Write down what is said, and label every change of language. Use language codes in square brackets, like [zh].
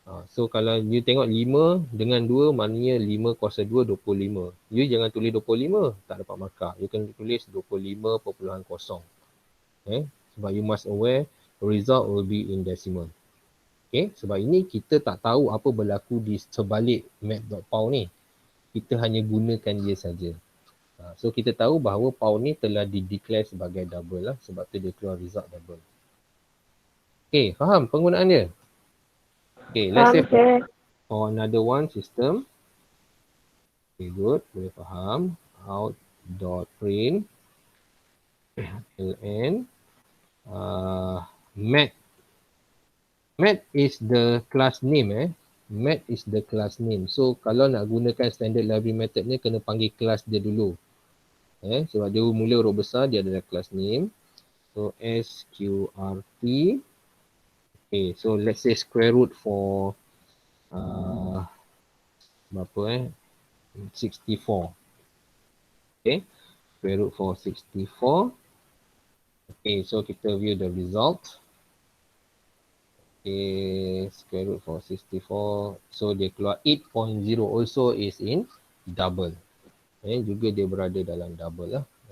[ms] So kalau you tengok 5 dengan 2, maknanya 5 kuasa 2, 25. You jangan tulis 25, tak dapat markah. You can tulis 25.0. Okay? [en] Sebab you must aware result will be in decimal. [ms] Okay? Sebab ini kita tak tahu apa berlaku di sebalik math.pow ni. Kita hanya gunakan dia saja. So kita tahu bahawa POW ni telah di-declare sebagai double lah. Sebab tu dia keluar result double. Okay, faham penggunaan dia? [en] Okay, let's say for another one system. Okay, good. [ms] Boleh faham. [en] Out.print ln math. Math is the class name. Math is the class name. [ms] So kalau nak gunakan standard library method ni, kena panggil kelas dia dulu. Sebab dia mula huruf besar, dia adalah class name. [en] So sqrt. Okay, so let's say square root for berapa 64. Okay, square root for 64. Okay, so kita view the result. Okay, square root for 64. So [ms] dia keluar [en] 8.0 also is in double. [ms] Juga dia berada dalam double lah.